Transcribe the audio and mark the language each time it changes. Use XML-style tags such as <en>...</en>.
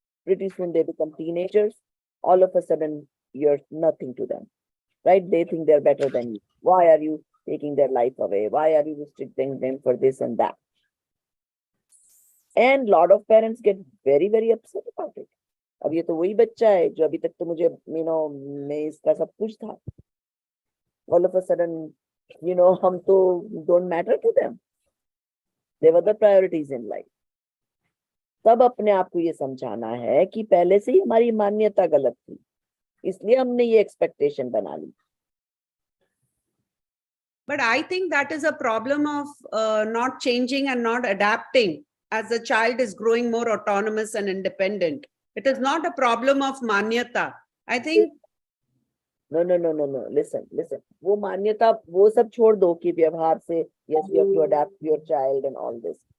<en>Pretty soon they become teenagers, all of a sudden you're nothing to them, right? They think they're better than you. Why are you taking their life away? Why are you restricting them for this and that? And lot of parents get very very upset about it.</en> <hi>अब ये तो वही बच्चा है जो अभी तक तो मुझे मैं इसका सब कुछ था.</hi> <en>All of a sudden,</en> <hi>हम तो</hi> <en>don't matter to them. They were the priorities in life.</en> <hi>तब अपने आप को ये समझाना है कि पहले से ही हमारी मान्यता गलत थी, इसलिए हमने ये एक्सपेक्टेशन बना ली.</hi> <en>But I think that is a problem of not changing and not adapting as the child is growing more autonomous and independent. It is not a problem of manyata. I think. No. Listen.</en> <hi>वो मान्यता वो सब छोड़ दो कि व्यवहार से</hi> <en>yes you have to adapt your child and all this.</en>